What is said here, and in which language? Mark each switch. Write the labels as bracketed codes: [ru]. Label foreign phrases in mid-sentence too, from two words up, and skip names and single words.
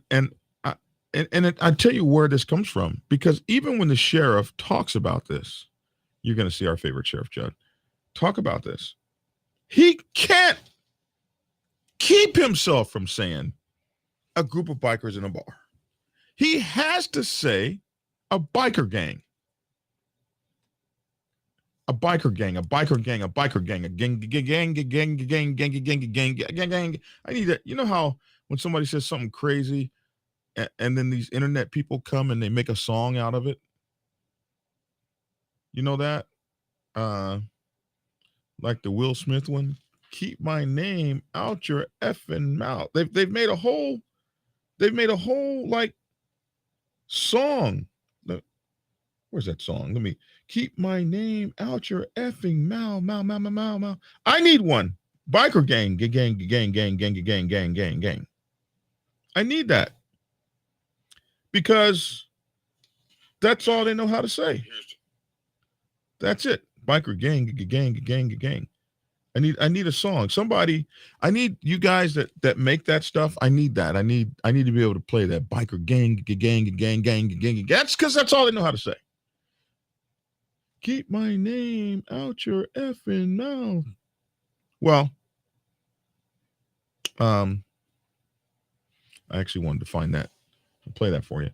[en] And I tell you where this comes from, because even when the sheriff talks about this, you're going to see our favorite sheriff, Judd, talk about this. He can't keep himself from saying a group of bikers in a bar. He has to say a biker gang. A biker gang, a biker gang, a biker gang, a gang, gang, gang, gang, gang, gang, gang, gang, gang, gang. I need that. You know how when somebody says something crazy, and then these internet people come and they make a song out of it? You know that? Uh, like the Will Smith one. Keep my name out your effing mouth. They've made a whole like song. Where's that song? Let me keep my name out your effing mouth, mouth, mouth, mouth, mouth, mouth. I need one. Biker gang, gang, gang, gang, gang, gang, gang, gang, gang, gang. I need that because that's all they know how to say. That's it. Biker gang, gang, gang, gang, gang. I need a song. Somebody, I need you guys that make that stuff. I need that. I need to be able to play that biker gang, gang, gang, gang, gang. That's because that's all they know how to say. Keep my name out your effing mouth. Well, I actually wanted to find that and play that for you.